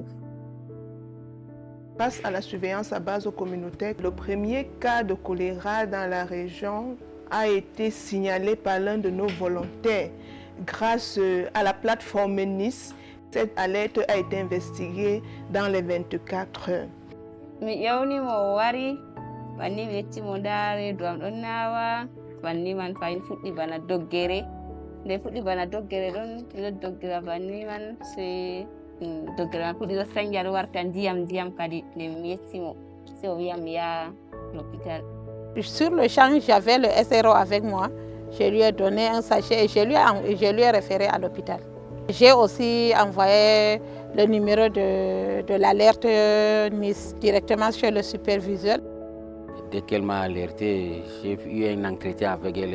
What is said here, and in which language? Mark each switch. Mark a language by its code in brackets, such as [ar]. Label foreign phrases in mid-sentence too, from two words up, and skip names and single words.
[fr] Grâce à la surveillance à base communautaire, le premier cas de choléra dans la région a été signalé par l'un de nos volontaires. Grâce à la plateforme Nice, cette alerte a été investiguée dans les 24 heures. [ff] Banni mi yettimo daare duam ɗon nawa banni man fayin fuɗɗi bana doggere nde fuɗɗi bana doggere ɗon ɗo doggira banni man se doggere man fuɗɗi ɗo sanja ɗo warta ndiyam kadi nde mi yettimo se o wiyam mi yaha l'hôpital. [fr] Sur le champ, j'avais le SRO avec moi. Je lui ai donné un sachet et je lui ai référé à l'hôpital. J'ai aussi envoyé le numéro de l'alerte Nice directement chez le superviseur. Dès qu'elle m'a alerté, j'ai eu un entretien avec elle.